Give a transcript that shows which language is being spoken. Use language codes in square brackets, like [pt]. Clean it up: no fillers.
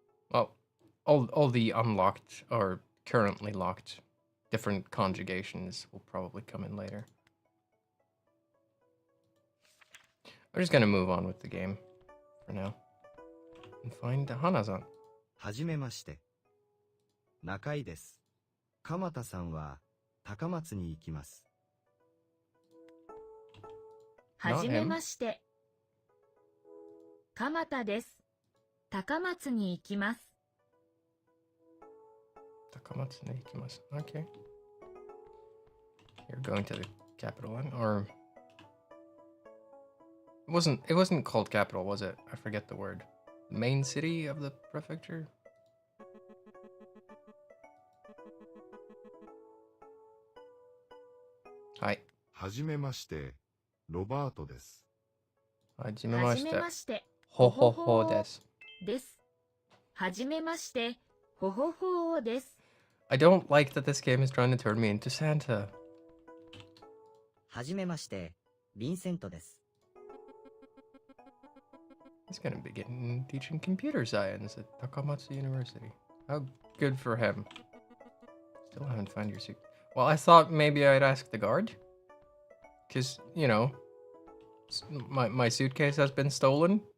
[en] Well, all the unlocked or currently locked different conjugations will probably come in later. I'm just gonna move on with the game for now and find Hana-san. [ja] はじめまして。中井です。鎌田さんは高松に行きます。はじめまして。鎌田です。高松に行きます。 Takamatsu ni ikimasu. [en] Okay. You're going to the capital one, or it wasn't called capital, was it? I forget the word. Main city of the prefecture? Hi. [ja] はじめまして、ロバートです。はじめ Hajimemashite. まして。 Ho ho ho desu. です。はじめまして。ほほほーです。 [en] I don't like that this game is trying to turn me into Santa. [ja] はじめまして、ヴィンセントです。 [en] He's gonna begin teaching computer science at Takamatsu University. How good for him. Still haven't found your suit. Well, I thought maybe I'd ask the guard. Because, you know, my suitcase has been stolen.